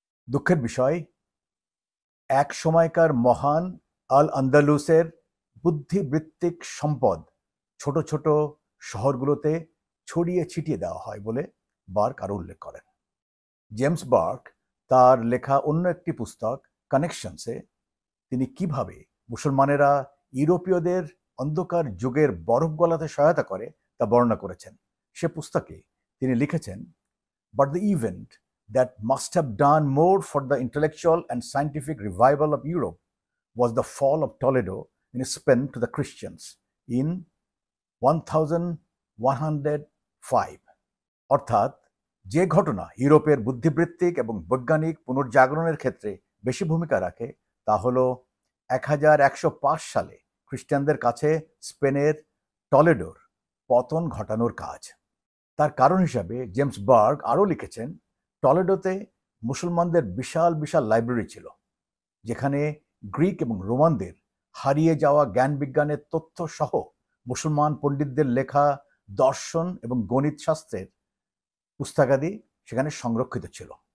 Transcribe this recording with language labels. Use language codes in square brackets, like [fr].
[bn] দুঃখের বিষয়, এক সময়কার মহান আল আন্দালুসের বুদ্ধিবৃত্তিক সম্পদ ছোট ছোট শহরগুলোতে ছড়িয়ে ছিটিয়ে দেওয়া হয় বলে বার্ক আরও উল্লেখ করেন। জেমস বার্ক তার লেখা অন্য একটি পুস্তক কানেকশনসে তিনি কিভাবে মুসলমানেরা ইউরোপীয়দের অন্ধকার যুগের বরফ গলাতে সহায়তা করে তা বর্ণনা করেছেন। সে পুস্তকে তিনি লিখেছেন, [en] But the event that must have done more for the intellectual and scientific revival of Europe was the fall of Toledo in Spain to the Christians in 1105. [bn] অর্থাৎ যে ঘটনা ইউরোপের বুদ্ধিবৃত্তিক এবং বৈজ্ঞানিক পুনর্জাগরণের ক্ষেত্রে বেশি ভূমিকা রাখে তা হল 1105 সালে খ্রিস্টানদের কাছে স্পেনের টলেডোর পতন ঘটানোর কাজ। তার কারণ হিসাবে জেমস বার্গ আরও লিখেছেন, টলেডোতে মুসলমানদের বিশাল বিশাল লাইব্রেরি ছিল, যেখানে গ্রিক এবং রোমানদের হারিয়ে যাওয়া জ্ঞান বিজ্ঞানের তথ্য সহ মুসলমান পণ্ডিতদের লেখা দর্শন এবং গণিত শাস্ত্রের পুস্তকাদি সেখানে সংরক্ষিত ছিল।